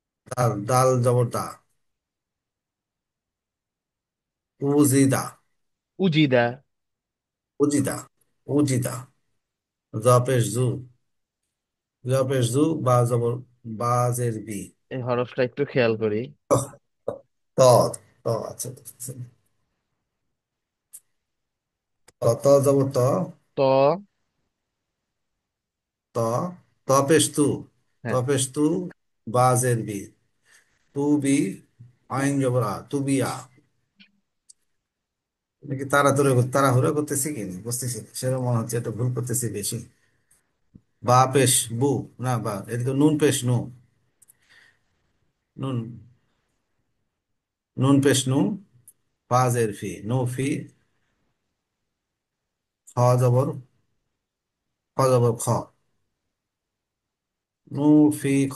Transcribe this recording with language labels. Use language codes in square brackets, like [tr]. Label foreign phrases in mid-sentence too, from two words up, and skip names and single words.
[bn] দাল, দাল জবর দা, উজিদা, উজিদা। উজিদা, উজিদা। জ পেশ জু, জ পেশ জু, বা জবর, বাজের বি। এই হরফটা একটু খেয়াল করি। ত, ত, আচ্ছা, আচ্ছা। ত জবর ত, ত। ত, ত পেশ তু, ত হ্যাঁ। পেশ তু, বাজের বি, তু বি, আইন জবর আ, তু বি আ। নাকি তাড়াহুড়ো করতেছি কি বুঝতেছি না। সেরকম মনে হচ্ছে একটা ভুল করতেছি বেশি। বা পেশ বু, না বা, এদিকে নুন পেশ নু, নুন, নুন পেশ নু, ফাজের ফি, নু ফি, খ জবর, খ জবর খ, নু ফি খ,